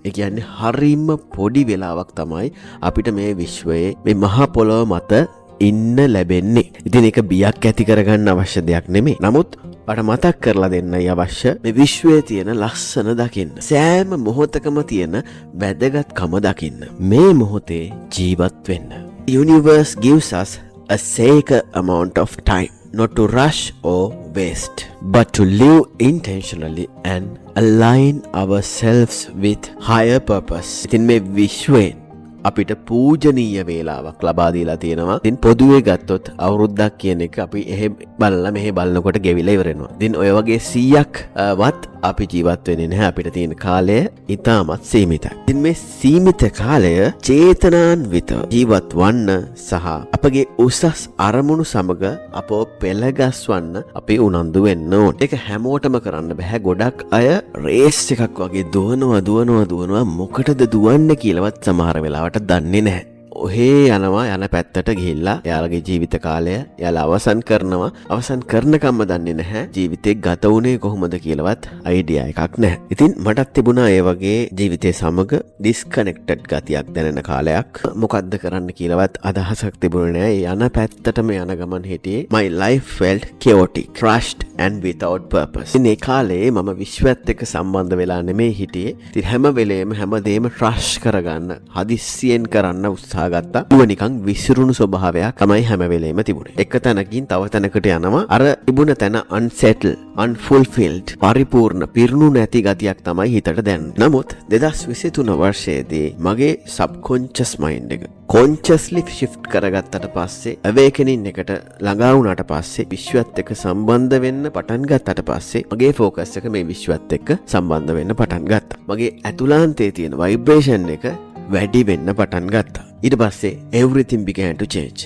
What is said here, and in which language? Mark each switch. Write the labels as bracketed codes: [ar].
[si] ඒ කියන්නේ හරිම පොඩි වෙලාවක් තමයි අපිට මේ විශ්වයේ මේ මහා පොළොව මත ඉන්න ලැබෙන්නේ. ඉතින් ඒක බියක් ඇති කරගන්න අවශ්‍ය දෙයක් නෙමෙයි. නමුත් මට මතක් කරලා දෙන්නයි අවශ්‍ය මේ විශ්වයේ තියෙන ලස්සන දකින්න. සෑම මොහොතකම තියෙන වැදගත්කම දකින්න. මේ මොහොතේ ජීවත් වෙන්න. [en] Universe gives us a sacred amount of time, not to rush or waste, but to live intentionally and align ourselves with higher purpose. [si] ඉතින් මේ විශ්වයෙන් අපිට පූජනීය වේලාවක් ලබා දීලා තියෙනවා. ඉතින් පොදුවේ ගත්තොත් අවුරුද්දක් කියන එක අපි එහෙ බලලා මෙහෙ බලනකොට ගෙවිලා ඉවර වෙනවා. ඉතින් ඔය වගේ 100ක් වත් අපි ජීවත් වෙන්නේ නැහැ. අපිට තියෙන කාලය ඉතාමත් සීමිතයි. ඉතින් මේ සීමිත කාලය චේතනාන්විත ජීවත් වන්න සහ අපගේ උසස් අරමුණු සමග අපව පෙළගස්වන්න අපි උනන්දු වෙන්න ඕන. ඒක හැමෝටම කරන්න බෑ. ගොඩක් අය රේස් එකක් වගේ දුවනවා මොකටද දුවන්නේ කියලාවත් සමහර වෙලාවට දන්නේ නැහැ. ඔහේ යනවා, යන පැත්තට ගිහිල්ලා එයාලගේ ජීවිත කාලය එයාලා අවසන් කරනවා. අවසන් කරනකම්ම දන්නේ නැහැ ජීවිතේ ගත වුණේ කොහොමද කියලාවත් අයිඩියා එකක් නැහැ. ඉතින් මටත් තිබුණා ඒ වගේ ජීවිතේ සමග ඩිස්කනෙක්ටඩ් ගතියක් දැනෙන කාලයක්. මොකද්ද කරන්න කියලාවත් අදහසක් තිබුණේ නැහැ. යන පැත්තටම යන ගමන් හිටියේ. [en] My life felt chaotic, rushed and without purpose. [si] ඉතින් ඒ කාලේ මම විශ්වයත් එක්ක සම්බන්ධ වෙලා නෙමෙයි හිටියේ. ඉතින් හැම වෙලේම හැමදේම ට්‍රෂ් කරගන්න, හදිස්සියෙන් කරන්න උත්සාහ ගත්තා. ඌව නිකන් විසිරුණු ස්වභාවයක් තමයි හැම වෙලේම තිබුණේ. එක තැනකින් තව තැනකට යනවා. අර තිබුණ තැන [en] unsettled, unfulfilled, [si] පරිපූර්ණ, පිරුණු නැති ගතියක් තමයි හිතට දැනෙන්නේ. නමුත් 2023 වර්ෂයේදී මගේ [en] subconscious mind [si] එක [en] consciously shift [si] කරගත්තට පස්සේ, [en] awakening [si] එකට ළඟා වුණාට පස්සේ, විශ්වයත් එක්ක සම්බන්ධ වෙන්න පටන් ගත්තට පස්සේ මගේ focus එක මේ විශ්වයත් එක්ක සම්බන්ධ වෙන්න පටන් ගත්තා. මගේ ඇතුළාන්තයේ තියෙන vibration එක වැඩි වෙන්න පටන් ගත්තා. ඊට පස්සේ [en] everything began to change.